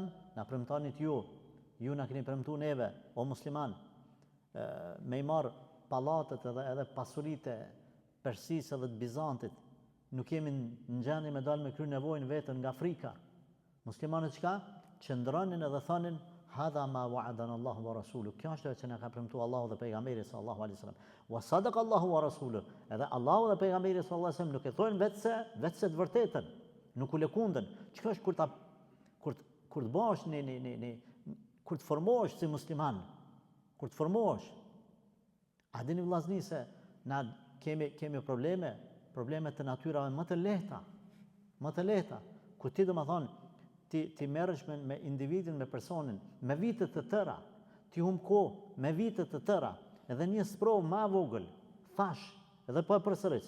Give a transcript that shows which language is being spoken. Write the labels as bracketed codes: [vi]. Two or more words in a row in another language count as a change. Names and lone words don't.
[sq] Na premtonit ju na keni premtuar neve, o musliman, me i marr pallatet edhe pasuritë Persisë dhe të Bizantit. Nuk jemi në gjendje me dalë me kry nevojën vetën nga Afrika. Muslimanët çka? Qëndronin edhe thonin [ar] هذا ما وعدنا الله ورسوله. [sq] Kjo është ajo që na ka premtuar Allahu dhe pejgamberi [ar] صلى الله عليه وسلم. وصدق الله ورسوله. [sq] Edhe Allahu dhe pejgamberi [ar] صلى الله عليه وسلم [sq] nuk e thonë vetëse të vërtetën, nuk u lëkundën. Çka është kur të bash kur të formohesh si musliman, kur të formohesh. A dini vllazni se na kemi probleme të natyrave më të lehta, ku ti domethënë ti merresh me individin, me personin, me vite të tëra, ti humb kohë me vite të tëra, edhe një sprovë më e vogël, thash, edhe po e përsëris.